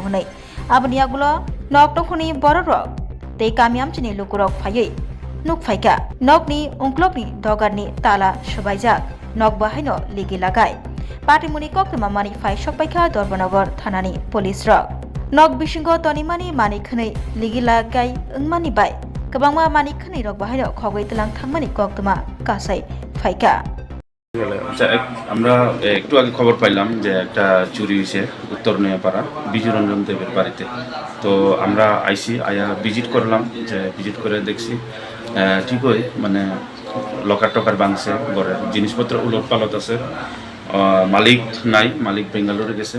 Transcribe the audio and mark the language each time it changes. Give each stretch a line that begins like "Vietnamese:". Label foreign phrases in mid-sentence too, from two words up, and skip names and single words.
Kok Borok: हनै आबनि आगुलो नकटखनि बररक ते कामियामचिनि लुकुरक फायै नुकफाइका नकनि उंक्लबनि दगारनि ताला सबायजाक नक बाहायनो लिगि लागाय पाटिमुनि कक्तमा मानि फाइ सकपाइखा धर्मनगर थानानि पुलिस रक नक बिसिंगो तनिमानि मानि खनै लिगि लागाय ओंमानि बाय गोबांमा मानि खनै रक बाहायनो खगै तलां थांमानि कक्तमा कासाय फाइका
Bangla: আমরা একটু আগে খবর পাইলাম যে একটা চুরি হয়েছে উত্তর নয়াপাড়া বিজু রঞ্জন দেবের বাড়িতে। তো আমরা আইসি আয়া ভিজিট করলাম, যে ভিজিট করে দেখছি ঠিকই মানে লকার টকার ভাঙছে, ঘরের জিনিসপত্র উলট পালট আছে, মালিক নাই, মালিক বেঙ্গালুরু গেছে।